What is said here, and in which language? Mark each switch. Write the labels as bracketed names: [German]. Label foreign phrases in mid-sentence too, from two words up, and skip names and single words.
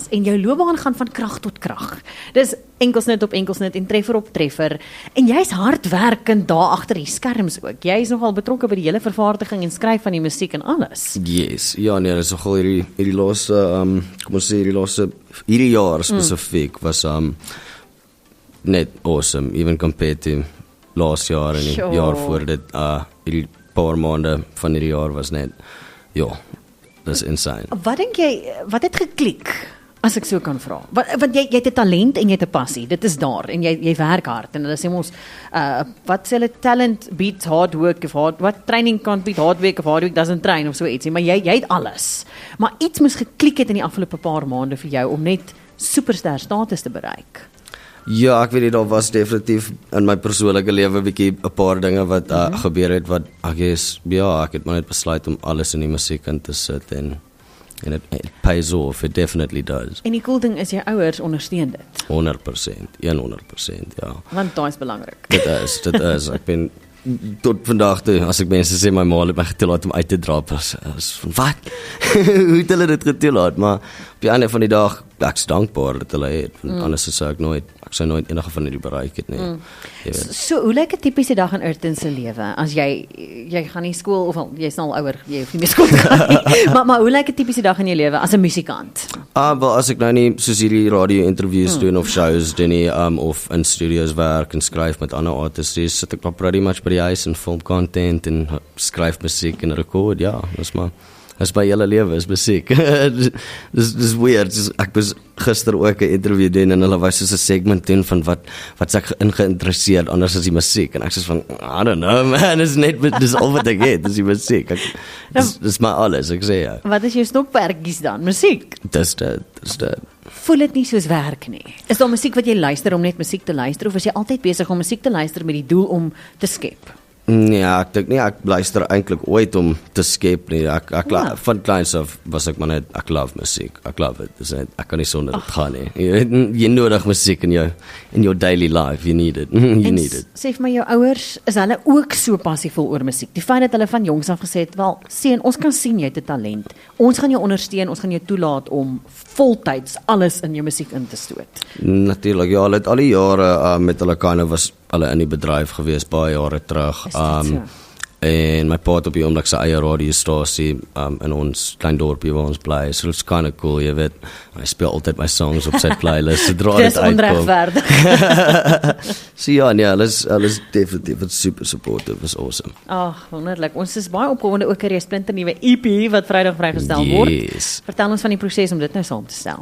[Afrikaans] En jou loopbaan gaan van krag tot krag. Dis enkelsnit op enkelsnit en treffer op treffer. En jy's hardwerkend daar agter die skerms ook. Jy is nogal betrokke by die hele vervaardiging en skryf van die musiek en alles. Yes, ja nee, dis nogal hierdie laaste, kom ons sê hierdie jaar spesifiek was net awesome, [English] even compared to [Afrikaans] laas jaar en die jaar voor dit, hierdie paar maande van hierdie jaar was net, ja, dis insane. Wat dink jy, wat het geklik, as ek so kan vra? Want jy het 'n talent en jy het 'n passie, dit is daar, en jy werk hard, en hulle sê ons, wat sê hulle, [English] talent beats hard work, wat training can't beat hard work, of hard work doesn't train, [Afrikaans] of so ietsie, maar jy het alles. Maar iets moes geklik het in die afgelope paar maande vir jou, om net superster status te bereik. Ja, ek weet nie, daar was definitief in my persoonlike lewe 'n paar dinge wat gebeur het, wat ek het maar net besluit om alles in die musiek in te sit, en [English] it pays off, it definitely does. [Afrikaans] En die cool ding is, jou ouers ondersteun dit. 100%, 100%, ja. Want daai is belangrik. Dit is, ek ben tot vandag toe, as ek mense sê, my ma het my getoelaat om uit te drap, is van, wat? Hoe het hulle dit getoelaat? Maar op die einde van die dag, ek is dankbaar dat hulle het, want anders sou ek sou nooit enige van die bereik het, nee. So, hoe lyk 'n tipiese dag in Urton se lewe, as jy gaan nie skool, of jy's nou al ouer, jy hoef nie meer skool te gaan nie, maar hoe lyk 'n tipiese dag in jou lewe, as 'n musikant? Wel, as ek nou nie, soos hierdie radio-interviews doen, of shows doen nie, of in studios werk, en skryf met ander artists, sit ek maar [English] pretty much [Afrikaans] by die huis, en film content, en skryf musiek, en record, ja, dis my hele lewe, is musiek. Dis weird, ek was gister ook 'n interview doen, en hulle was soos 'n segment doen, van wat ek geïnteresseerd, anders as die musiek, en ek sê van, [English] I don't know man, [Afrikaans] dis al wat ek het, dis die musiek, dis my alles, ek sê ja. Wat is jou stokperdjies dan, musiek? Dis dit. Voel dit nie soos werk nie? Is daar musiek wat jy luister om net musiek te luister, of is jy altyd besig om musiek te luister met die doel om te skep? Nee, ek dink nie, ek luister eintlik ooit om te skep nie. Van kleins af was ek maar net, ek love musiek. Ek love it. Dus ek kan nie sonder dit gaan nie. Jy nodig musiek [English] in your daily life. You need it. Need it. [Afrikaans] Sê vir my, jou ouers, is hulle ook so passievol oor musiek? Die feit dat hulle van jongs af gesê het, wel, seun, ons kan sien jy het 'n talent. Ons gaan jou ondersteun, ons gaan jou toelaat om voltyds alles in jou musiek in te stoot. Natuurlik, ja, hulle het al die jare met hulle was hulle in die bedryf gewees, baie jare terug. En my pa het op die oomblik sy eie radiostasie in ons klein dorpie waar ons bly, [English] so it's kind of cool, [Afrikaans] jy weet, hy speel altyd my songs op sy playlist, sodra dit uitkom. Dis onregverdig. So ja, nee, hulle is definitief [English] super supportive, [Afrikaans] is awesome. Ag, wonderlik, ons is baie opgewonde ook oor 'n splinternuwe EP wat Vrydag vrygestel word. Vertel ons van die proses om dit nou saam te stel.